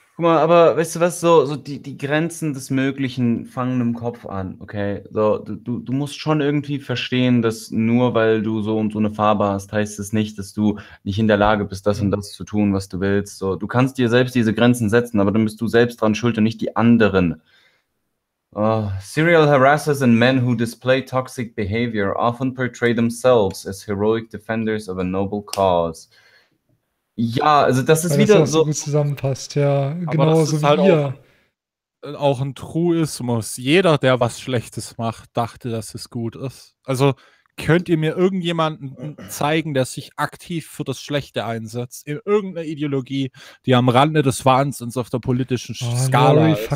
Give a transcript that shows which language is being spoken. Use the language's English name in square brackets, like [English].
[German] Guck mal, aber weißt du was, so die Grenzen des Möglichen fangen im Kopf an, okay? So, du musst schon irgendwie verstehen, dass nur weil du so und so eine Farbe hast, heißt es nicht, dass du nicht in der Lage bist, das und das zu tun, was du willst. So, du kannst dir selbst diese Grenzen setzen, aber dann bist du selbst dran schuld und nicht die anderen. [English] Oh, serial harassers and men who display toxic behavior often portray themselves as heroic defenders of a noble cause. [German] Ja, also das ist weil wieder das so gut zusammenpasst, ja, genau so wie wir. Auch ein Truismus. Jeder, der was Schlechtes macht, dachte, dass es gut ist. Also könnt ihr mir irgendjemanden zeigen, der sich aktiv für das Schlechte einsetzt, in irgendeiner Ideologie, die am Rande des Wahnsinns auf der politischen Skala ist?